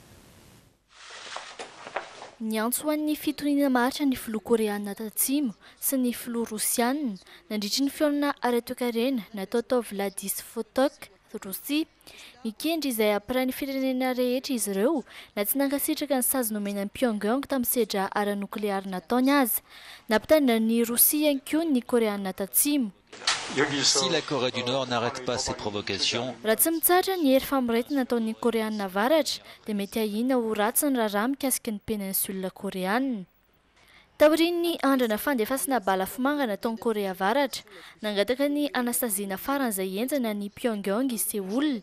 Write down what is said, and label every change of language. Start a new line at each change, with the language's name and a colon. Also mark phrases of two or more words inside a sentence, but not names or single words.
Malagasy: Niantso an'ny fitoniana maritra ny filoha Koreana Tatsimo sy ny filoha Rosiana nandritry ny fihaonana ara-toe-karena natao tao Vladivostok Rosia mikendry izay ampirainy ny firenena rehetra izy ireo na tsy nankasitraka ny sazy nomena ny Pyongyang tamin'ny sedra ara-nokleary nataony azy. Nampitandrina ny Rosia ihany koa ny Koreana Tatsimo.
French: Si la Corée du Nord n'arrête pas ses provocations,
Malagasy: raha tsy mitsatra ny hery famoretina nataon'ny Koreana Avaratra dia mety ahina ho ratsy ny raharaha mikasika ny peninsula koreana. Taorian'ny andrana fandefasana bala fomangana nataon'ny Korea Avaratra nangataka ny anasaziana faran'izay enjana ny Pyongyang i Seoul.